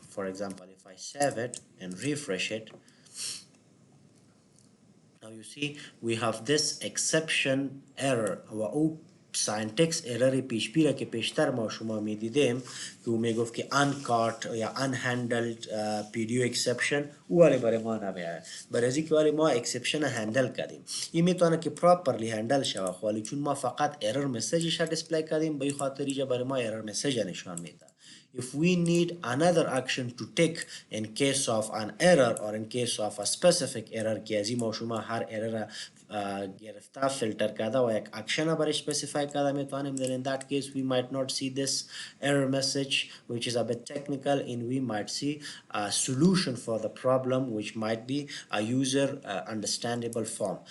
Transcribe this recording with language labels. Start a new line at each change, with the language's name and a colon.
English: For example, if I save it and refresh it, now you see we have this exception error
Persian: و او syntax error PHP را که پیشتر ما شما میدیدیم که او میگفت که uncaught یا unhandled PDO exception او ولی برای ما نمیاره. برای از اینکه ولی ما exception هندل کردیم این میتونه که properly هندل شود ولی چون ما فقط error مسیجش را دیسپلی کردیم به این خاطر اینجا برای ما error مسیج نشان میده.
English: If we need another action to take in case of an error or in case of a specific error
Persian: که از این ما شما هر error گرفته فیلتر کرده و یک اکشن برای specify کرده میتونیم
English: then in that case we might not see this error message which is a bit technical and we might see a solution for the problem which might be a user understandable form.